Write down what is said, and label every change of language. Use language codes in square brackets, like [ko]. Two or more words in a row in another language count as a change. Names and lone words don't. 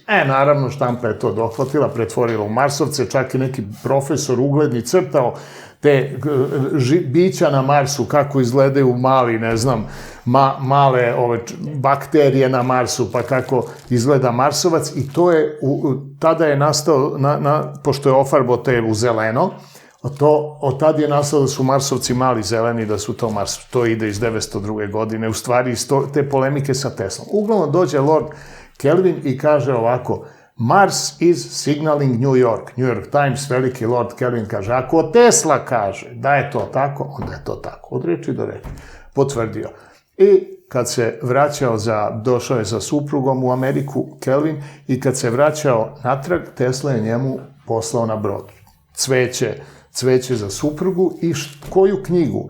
[sr] Naravno, štampa je to dohvatila, pretvorila u Marsovce, čak i neki profesor ugledni crtao te bića na Marsu, kako izgledaju mali, ne znam, male bakterije na Marsu, pa kako izgleda Marsovac, i to je, tada je nastao, pošto je ofarbao te u zeleno, od tada je nastao da su Marsovci mali zeleni, da su to Marsovci. To ide iz 902. godine, u stvari iz te polemike sa Teslom. Uglavnom dođe Lord Kelvin i kaže ovako, [en] Mars is signaling New York. [sr] New York Times, veliki Lord Kelvin kaže, ako Tesla kaže da je to tako, onda je to tako. Od reči do reči. Potvrdio. I kad se vraćao došao je sa suprugom u Ameriku, Kelvin, i kad se vraćao natrag, Tesla je njemu poslao na brod cveće za suprugu i koju knjigu?